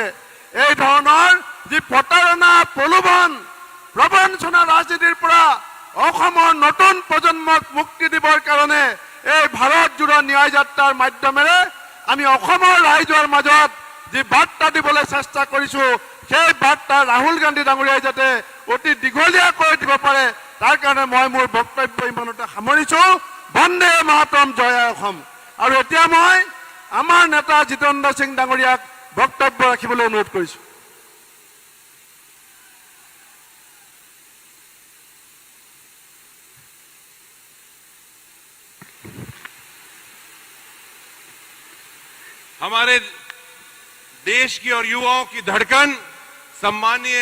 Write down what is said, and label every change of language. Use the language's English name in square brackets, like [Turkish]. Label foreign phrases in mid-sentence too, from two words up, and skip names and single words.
[Assamese] এই ধৰণৰ যি প্ৰতাৰণা, প্ৰলোভন, প্ৰবঞ্চনা ৰাজনীতিৰ পৰা অসমৰ নতুন প্ৰজন্মক মুক্তি দিবৰ কাৰণে এই ভাৰত জোৰা ন্যায় যাত্ৰাৰ মাধ্যমেৰে আমি অসমৰ ৰাইজৰ মাজত যি বাৰ্তা দিবলৈ চেষ্টা কৰিছো, সেই বাৰ্তা ৰাহুল গান্ধী ডাঙৰীয়াই যাতে অতি দীঘলীয়াকৈ দিব পাৰে, তাৰ কাৰণে মই মোৰ বক্তব্য ইমানতে সামৰিছো। বন্দে মাতৰম, জয় আই অসম। আৰু এতিয়া মই আমাৰ নেতা জিতেন্দ্ৰ সিং ডাঙৰীয়াক বক্তব্য ৰাখিবলৈ অনুৰোধ কৰিছো। [Hindi] हमारे देश की और युवाओं की धड़कन सम्मानीय